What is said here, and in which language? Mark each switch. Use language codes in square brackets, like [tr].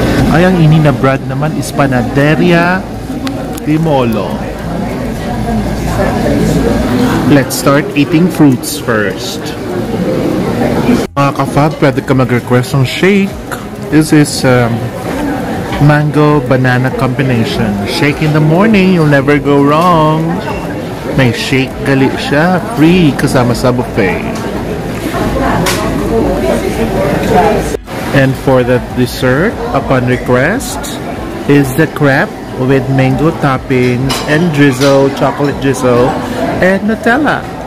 [hil] Ay, ang ini na brand naman is Panaderia di Molo. [en] Let's start eating fruits first. [tl] Mga ka-fab, pwede ka mag-request ng shake. [en] This is mango banana combination. Shake in the morning, you'll never go wrong. [hil] May shake gali siya, free kasama sa buffet. [en] And for the dessert, upon request, is the crepe with mango toppings and drizzle, chocolate drizzle, and Nutella.